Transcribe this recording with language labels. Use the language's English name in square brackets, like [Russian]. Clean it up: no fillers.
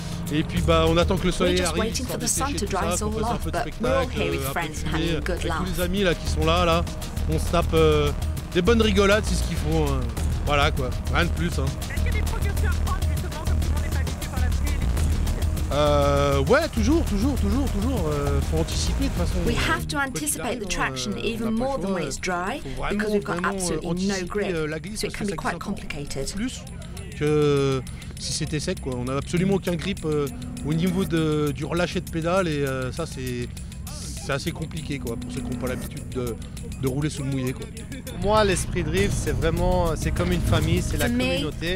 [French] Et puis bah, on attend que le soleil arrive, histoire de sécher tout ça, qu'on fasse un peu de spectacle, un peu de fumée, avec tous les amis là, qui sont là, on se tape des bonnes rigolades, c'est ce qu'il faut. Hein. Voilà quoi, rien de plus. Hein. Est-ce qu'il y a des précautions à prendre justement comme tout le monde n'est pas habitué par la pluie et les ouais, toujours. Faut anticiper de toute façon. [English] We have to anticipate the traction even more than when it's dry because we've got absolutely no grip, so it can be quite complicated. [French] Plus que si c'était sec, quoi. On n'a absolument aucun grip au niveau du relâché de pédale et ça c'est assez compliqué quoi, pour ceux qui n'ont pas l'habitude de rouler sous le mouillé. Quoi. Pour moi, l'esprit drift, c'est comme une famille, c'est la communauté.